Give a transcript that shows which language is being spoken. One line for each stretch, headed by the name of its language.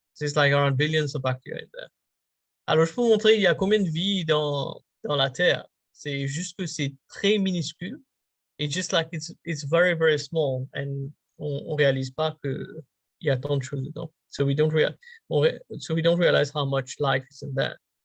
English: It's like around billions of bacteria there.
French: Alors, je peux vous montrer il y a combien de vie dans la Terre. C'est juste que c'est très minuscule.
English: It's just like it's very, very small.
French: And on réalise pas que il y a tant de choses dedans.
English: So we don't realize how much life is in there.